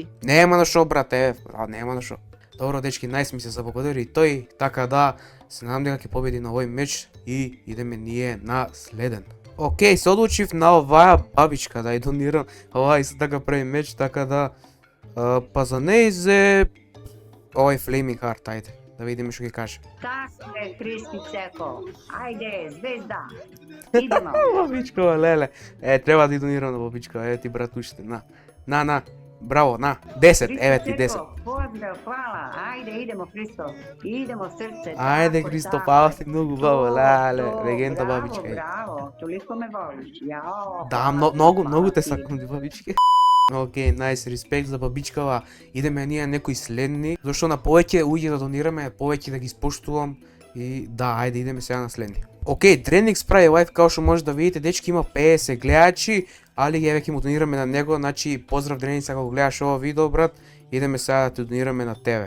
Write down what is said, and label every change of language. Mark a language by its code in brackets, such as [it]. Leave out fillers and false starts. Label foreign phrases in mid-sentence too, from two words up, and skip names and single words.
[mk] Нема на шо, брат, нема на шо. Добро, дечки, најс ми се заблагодари и тој, така да се надам дека ќе победи на овој меч и идеме ние на следен. Океј, се одлучив на оваа бабичка да ја донирам, оваа исто така прави меч, така да па за неј зе овој Flaming Heart, ајде, да видиме што ќе каже. [sr] Tako je, HristiCeko. Ajde, zvezda. Idemo. [mk] Бабичка, леле. Треба да ја донирам на бабичка, ти брат уште, на. Браво, на. 10, еве ти 10. [sr] HristiCeko, pozdrav, hvala. Ajde, idemo, Hristo. Idemo, srce. [mk] Ајде, [sr] tako, [mk] Христо, [sr] tako. [mk] фала ти многу, баба, леле, [sr] To, [mk] легенда [sr] bravo, [mk] бабичка. [sr] Bravo, toliko me voliš. Jao, [mk] Да, [sr] hvala ti, [mk] многу те [sr] hvala ti. [mk] сакам бабички. [en] Okay, nice, [mk] респект за бабичкава. Идеме ние некои следни, зашто на повеќе луѓе да донираме, повеќе да ги испоштувам и да, ајде идеме сега на следни. Океј, Drenix прави лайв, као што може да видите, дечки има 50 гледачи, али еве ќе му донираме на него, значи поздрав Drenix ако го гледаш ова видео, брат, идеме сега да те донираме на тебе.